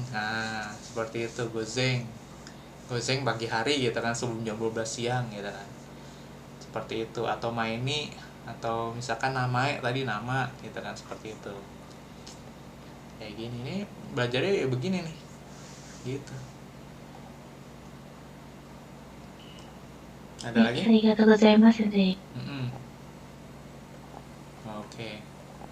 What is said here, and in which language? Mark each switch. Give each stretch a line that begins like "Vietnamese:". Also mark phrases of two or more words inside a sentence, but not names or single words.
Indonesian: Nah, seperti itu, gozeng pagi hari gitu kan, sebelum jam 12 siang gitu kan, seperti itu. Atau maini, atau misalkan nama tadi nama gitu kan, seperti itu. Kayak gini nih belajarnya ya begini nih gitu. Ada lagi?
Japanese: ありがとうございます、先生.
Indonesian: Oke.